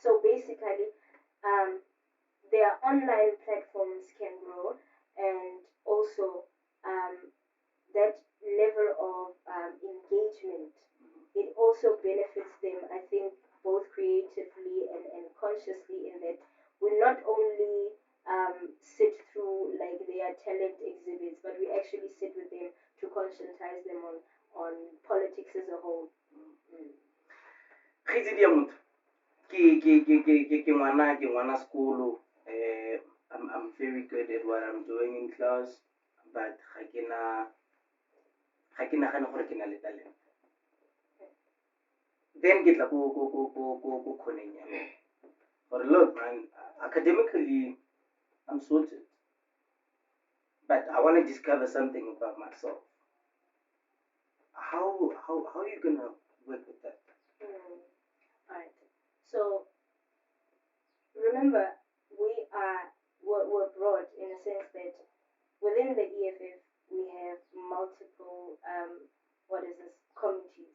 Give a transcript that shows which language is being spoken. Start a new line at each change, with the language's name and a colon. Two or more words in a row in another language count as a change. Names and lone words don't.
English: So basically, their online platforms can grow, and also that level of engagement, it also benefits them, I think, both creatively and consciously, in that we not only sit through like their talent exhibits, but we actually sit with them to conscientize them on politics as a whole.
Tswana: Kgaitsedi ya motho ke ngwana sekolo.
English: I'm very good at what I'm doing in class, but
Tswana: ga ke nagane gore ke na le talent.
English: Then
Tswana: ke tla ko kgoneng ya me gore
English: look man, academically I'm sorted, but I want to discover something about myself. How are you gonna work with that? Alright. So remember, we're broad in a sense that within the EFF we have multiple what is this, committees.